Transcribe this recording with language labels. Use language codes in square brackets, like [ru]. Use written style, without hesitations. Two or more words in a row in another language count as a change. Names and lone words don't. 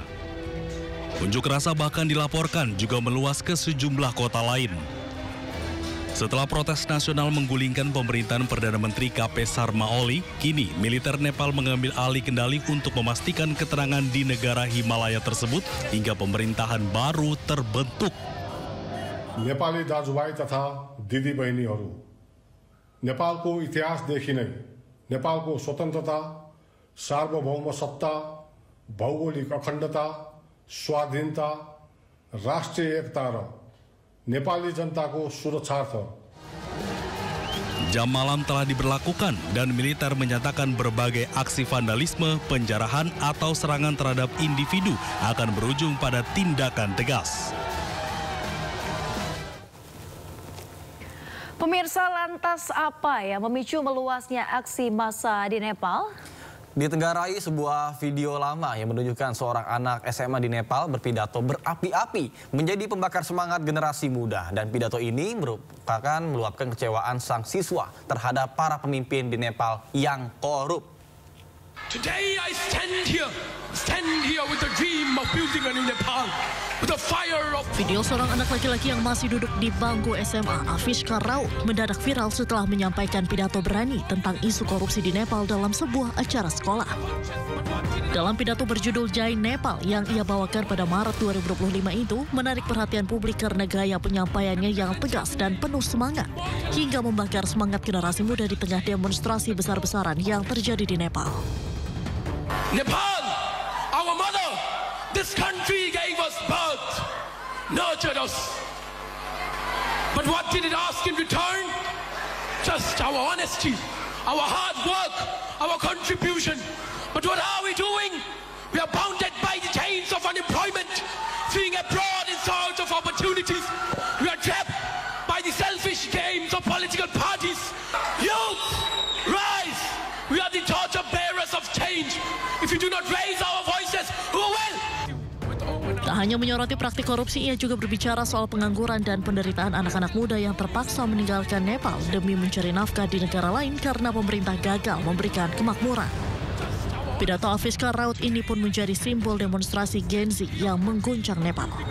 [id] Unjuk rasa bahkan dilaporkan juga meluas ke sejumlah kota lain. Setelah protes nasional menggulingkan pemerintahan Perdana Menteri KP Sharma Oli, kini militer Nepal mengambil alih kendali untuk memastikan ketenangan di negara Himalaya tersebut hingga pemerintahan baru terbentuk. [ne] नेपाली दाजुभाइ तथा दिदी बहिनीहरू, नेपालको इतिहासदेखि नै नेपालको स्वतन्त्रता, सार्वभौम सत्ता, भौगोलिक अखण्डता, स्वाधीनता, राष्ट्रिय एकता र नेपाली जनताको सुरक्षार्थ. [id] Jam malam telah diberlakukan dan militer menyatakan berbagai aksi vandalisme, penjarahan atau serangan terhadap individu akan berujung pada tindakan tegas. Pemirsa, lantas apa yang memicu meluasnya aksi massa di Nepal? Ditenggarai sebuah video lama yang menunjukkan seorang anak SMA di Nepal berpidato berapi-api menjadi pembakar semangat generasi muda. Dan pidato ini merupakan meluapkan kecewaan sang siswa terhadap para pemimpin di Nepal yang korup. [en] Today I stand here with the dream of building a new Nepal. [id] Video seorang anak laki-laki yang masih duduk di bangku SMA, Avishkar Raut, mendadak viral setelah menyampaikan pidato berani tentang isu korupsi di Nepal dalam sebuah acara sekolah. Dalam pidato berjudul Jai Nepal yang ia bawakan pada Maret 2025 itu, menarik perhatian publik karena gaya penyampaiannya yang tegas dan penuh semangat, hingga membakar semangat generasi muda di tengah demonstrasi besar-besaran yang terjadi di Nepal. [en] Nepal, our mother, this country gave us birth, nurtured us. But what did it ask in return? Just our honesty, our hard work, our contribution. But what are we doing? We are bounded by the chains of unemployment, fleeing abroad in search of opportunities. We are trapped by the selfish games of political parties. Youth, rise! We are the torture bearers of change. If we do not raise our voices, who will? [id] Tak hanya menyoroti praktik korupsi, ia juga berbicara soal pengangguran dan penderitaan anak-anak muda yang terpaksa meninggalkan Nepal demi mencari nafkah di negara lain karena pemerintah gagal memberikan kemakmuran. Pidato Avishkar Raut ini pun menjadi simbol demonstrasi Gen Z yang mengguncang Nepal.